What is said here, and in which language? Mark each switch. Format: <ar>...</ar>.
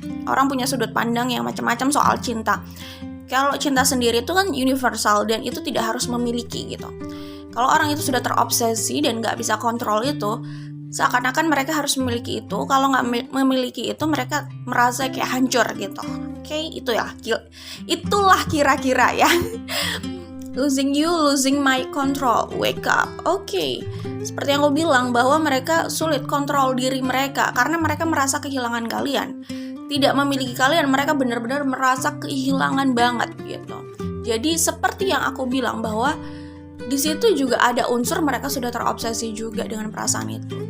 <id>Orang punya sudut pandang yang macam-macam soal cinta. Kalau cinta sendiri itu kan universal dan itu tidak harus memiliki gitu. Kalau orang itu sudah terobsesi dan nggak bisa kontrol itu, seakan-akan mereka harus memiliki itu. Kalau nggak memiliki itu, mereka merasa kayak hancur gitu. Oke, itu ya. Itulah kira-kira ya.</id> <en>Losing you, losing my control. Wake up. Oke.</en> <id>Seperti yang aku bilang bahwa mereka sulit kontrol diri mereka karena mereka merasa kehilangan kalian. Tidak memiliki kalian, mereka benar-benar merasa kehilangan banget gitu. Jadi seperti yang aku bilang bahwa di situ juga ada unsur mereka sudah terobsesi juga dengan perasaan itu.</id>